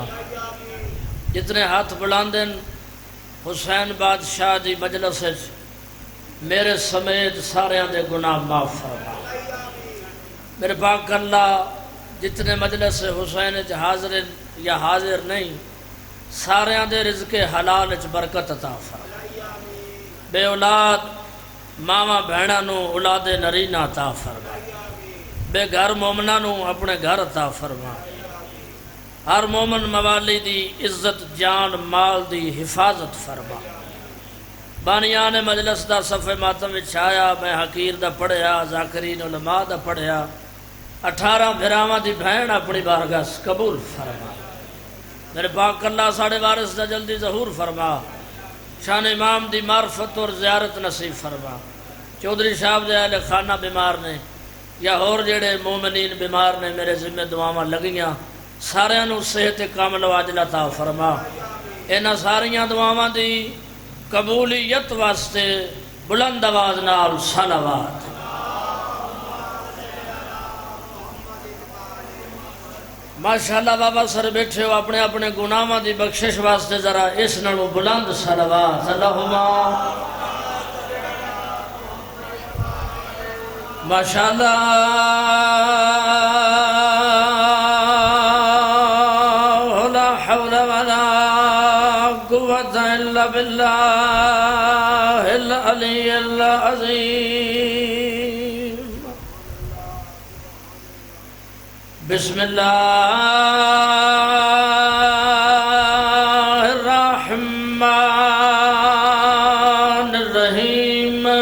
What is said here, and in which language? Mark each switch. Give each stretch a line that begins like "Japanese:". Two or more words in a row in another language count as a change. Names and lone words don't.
Punjabi: جتنے ہاتھ بلاندن حسین بادشاہ دی مجلس میرے سمیت سارے دے گناہ معاف فرما. میرے پاک اللہ جتنے مجلس حسین حاضر یا حاضر نہیں سارے دے رزق حلال وچ برکت عطا فرما. بے اولاد ماواں بہناں نو اولاد نرینہ عطا فرما. بے گھر مومناں نو اپنے گھر عطا فرما. ہر مومن موالی دی عزت جان مال دی حفاظت فرما. بانیان مجلس دا صف ماتم وچ آیا میں حقیر دا پڑھیا ذاکرین علماء دا پڑھیا 18 بھراواں دی بہن اپنی بارگاہ قبول فرما. میرے پاک اللہ ساڑھے وارث دا جلدی ظہور فرما. شان امام دی معرفت اور زیارت نصیب فرما. چودھری صاحب دے اہل خانہ بیمار نے یا اور جڑے مومنین بیمار نے میرے ذمہ دعاواں لگیاں سارے نو صحت کامل و عاجل عطا فرما. انہاں ساریاں دعاواں دی قبولیت واسطے بلند آواز نال صلوات. ماشاءاللہ بابا سر بیٹھے ہو اپنے اپنے گناہاں دی بخشش واسطے ذرا اس نالوں بلند صلوات.
Arabic: اللہم ماشاءاللہ لا حول ولا قوة الا باللہ العلی العظیم. بسم اللہ الرحمن الرحیم.